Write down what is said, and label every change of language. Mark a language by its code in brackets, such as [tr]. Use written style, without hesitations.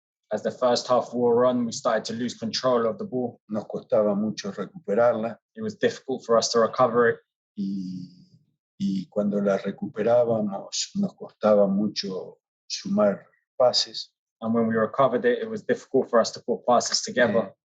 [en] As the first half wore on, we started to lose control of the ball. [es] Nos costaba mucho recuperarla. [en] It was difficult for us to recover it. [es] Y cuando la recuperábamos, nos costaba mucho sumar pases. [en] And when we recovered it, it was difficult for us to put passes together.